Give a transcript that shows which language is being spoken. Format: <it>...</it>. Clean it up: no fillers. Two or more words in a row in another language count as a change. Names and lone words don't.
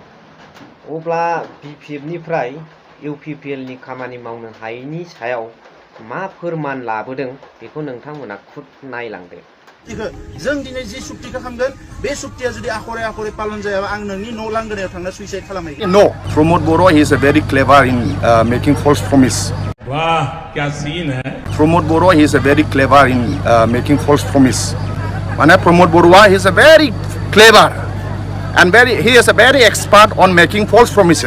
<brx>अब्ला बिपिएफनिफ्राय इउपिपिएलनि खामानि मावनो हायैनि सायाव मा फोरमान लाबोदों बेखौ नोंथांमोना खुद नायलांदो। जों दिनै जि सुक्तिखौ खालामगोन बे सुक्तिया जुदि आखरे पालन जायाबा आं नोंनि न' लांगोनायाव थांना सुइसाइड खालामहैगोन।</brx> <en>No, Pramod Boro he is a very clever in making false promise.</en> <hi>वाह क्या सीन है।</hi> <en>Pramod Boro he is a very clever in making false promise. Mane Pramod Boro he is a very clever and he is a very expert on making false promises.</en>